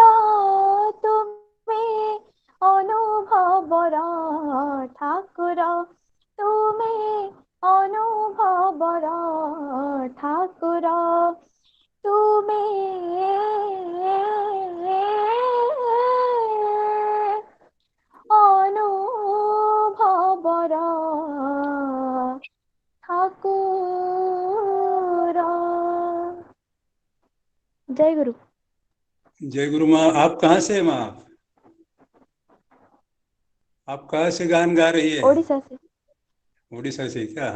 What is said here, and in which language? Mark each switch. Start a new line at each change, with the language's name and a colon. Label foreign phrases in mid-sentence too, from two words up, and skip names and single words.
Odia: ତୁମେ ଅନୁଭବର ଠାକୁର, ତୁମେ ଅନୁଭବର ଠାକୁର, ତୁମେ ଅନୁଭବର ठाकुर।
Hindi: जय गुरु। जय गुरु माँ। आप कहाँ से हैं माँ? आप कहाँ से गान गा रही है? ओडिशा से। उड़ीसा से क्या?